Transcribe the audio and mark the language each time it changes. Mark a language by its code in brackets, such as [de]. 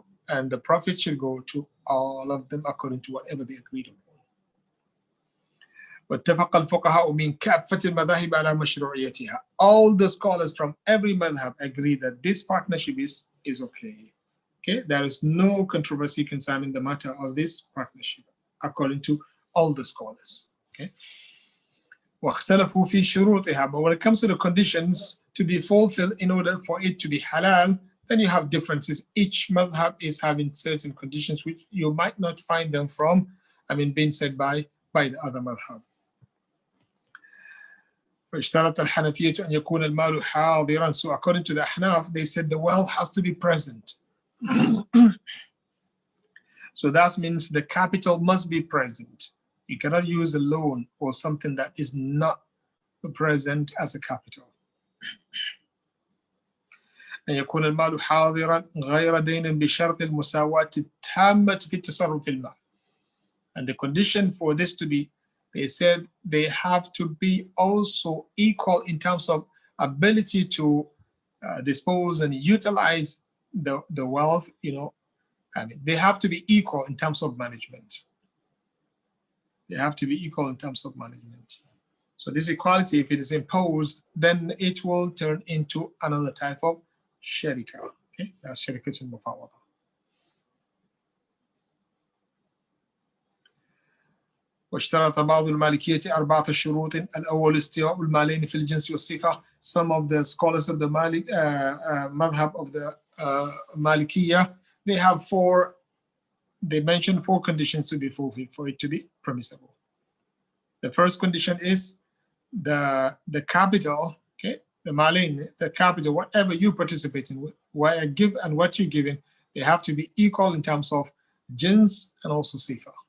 [en] And the profit should go to all of them according to whatever they agreed upon. [ar] واتفق الفقهاء من كافة المذاهب على مشروعيتها. [en] All the scholars from every madhab agree that this partnership is okay. Okay, there is no controversy concerning the matter of this partnership according to all the scholars. Okay. [ar] واختلفوا في شروطها, [en] but when it comes to the conditions to be fulfilled in order for it to be halal, then you have differences. Each madhab is having certain conditions which you might not find them from, being said by the other madhab. [ar] فاشترط الحنفية أن يكون المال حاضرا. [en] So according to the Ahnaf, they said the wealth has to be present. So that means the capital must be present. You cannot use a loan or something that is not present as a capital. [ar] أن يكون المال حاضرا غير دين بشرط المساواة التامة في التصرف في المال. [en] And the condition for this to be, they said they have to be also equal in terms of ability to dispose and utilize the wealth, they have to be equal in terms of management. They have to be equal in terms of management. So this equality, if it is imposed, then it will turn into another type of sharika. Okay, that's Sharikatsu al-Mufawwada. [ar] واشترط بعض المالكية 4 شروط. الأول استواء المالين في الجنس والصفة. [en] Some of the scholars of the madhab of the Malikiyah, they mention 4 conditions to be fulfilled for it to be permissible. The first condition is the capital, okay, the malin, the capital, whatever you participate in, what I give and what you're giving, they have to be equal in terms of jins and also sifa.